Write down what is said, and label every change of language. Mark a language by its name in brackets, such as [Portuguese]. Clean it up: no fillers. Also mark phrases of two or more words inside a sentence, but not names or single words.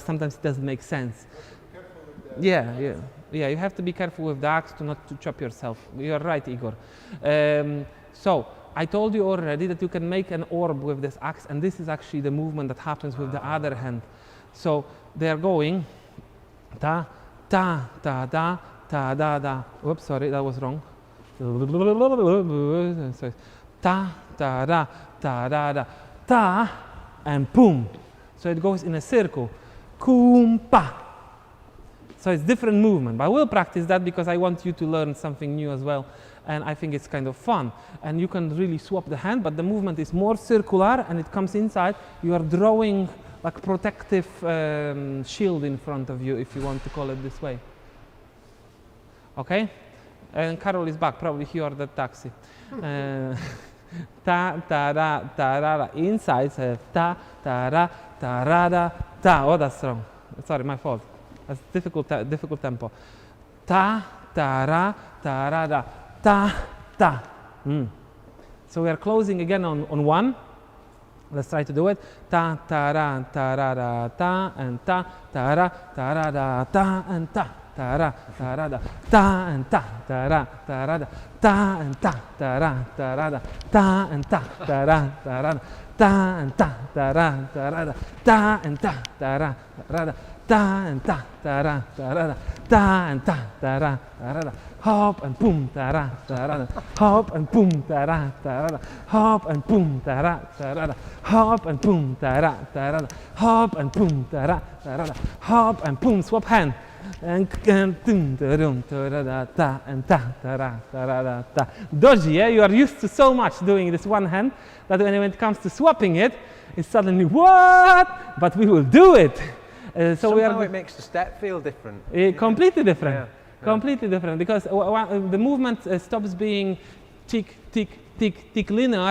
[English] Sometimes it doesn't make sense. Yeah. You have to be careful with the axe not to chop yourself. You're right, Igor. So I told you already that you can make an orb with this axe, and this is actually the movement that happens with the other hand. So they are going ta ta ta da ta da da. Oops, sorry, that was wrong. Ta ta da ta da da ta and boom. So it goes in a circle. Kumpa. So it's different movement, but I will practice that because I want you to learn something new as well, and I think it's kind of fun. And you can really swap the hand, but the movement is more circular and it comes inside. You are drawing like protective shield in front of you, if you want to call it this way. Okay? And Carol is back, probably he ordered taxi. Ta ta ra ta ra ra. Inside ta ta ra ta ra ra ta. Oh, that's wrong. Sorry, my fault. That's difficult tempo. Ta ta ra ta ra ra ta ta. So we are closing again on one. Let's try to do it. Ta ta ra ta ra ra ta and ta ta ra ra ta and ta ta-ra, ta-ra-da, ta and ta, ta-ra, ta-ra-da, ta and ta, ta-ra, ta-ra-da, ta and ta, ta-ra, ta-ra-da, ta and ta, ta-ra, ta-ra-da, ta and ta, ta-ra, ta-ra-da, ta and ta, ta-ra, ta-ra-da, ta and ta, ta-ra, ta-ra-da, hop and boom, ta-ra, ta-ra-da, hop and boom, ta-ra, ta-ra-da, hop and boom, ta-ra, ta-ra-da, hop and boom, ta-ra, ta-ra-da, hop and boom, ta-ra, ta-ra-da, hop and boom, swap hand. And dum dum ta ta and ta ta ta ta. Dodgy, yeah? You are used to so much doing this one hand that when it comes to swapping it, it's suddenly what? But we will do it. So Somehow it makes the step feel different. Completely different. Yeah. Completely different because the movement stops being tick tick tick tick linear.